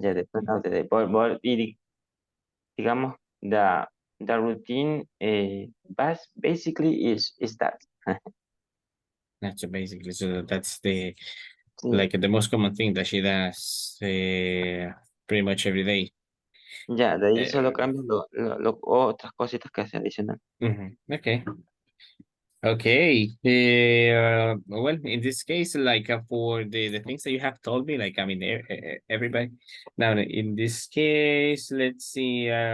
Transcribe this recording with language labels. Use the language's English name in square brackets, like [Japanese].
[English] Yeah, depend of the day, but digamos the routine basically is that. That's basically, so that's the like the most common thing that she does pretty much every day. [Spanish] Ya, de ahí solo cambia otras cositas que hace adicional. [English] Okay. Okay. Well, in this case, like for the things that you have told me, like I mean, everybody. Now, in this case, let's see.